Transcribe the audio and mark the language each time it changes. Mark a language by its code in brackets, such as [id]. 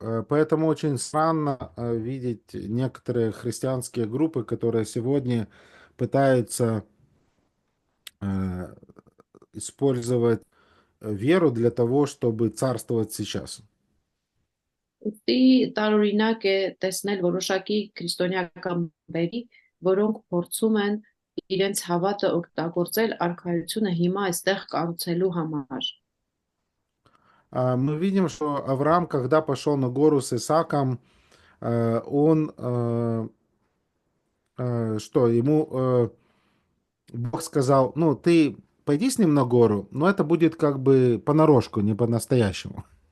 [ru] Поэтому очень странно видеть некоторые христианские группы, которые сегодня пытаются использовать веру для того, чтобы царствовать сейчас. [hy] Ուստի տարօրինակ է տեսնել որոշակի քրիստոնեական բերի, որոնք փորձում են իրենց հավատը օգտագործել արքայությունը հիմա այստեղ կառուցելու համար։ [ru] Мы видим, что Авраам, когда пошел на гору с Исааком, он, что ему Бог сказал: ну, ты пойди с ним на гору, но это будет как бы понарошку, не по-настоящему.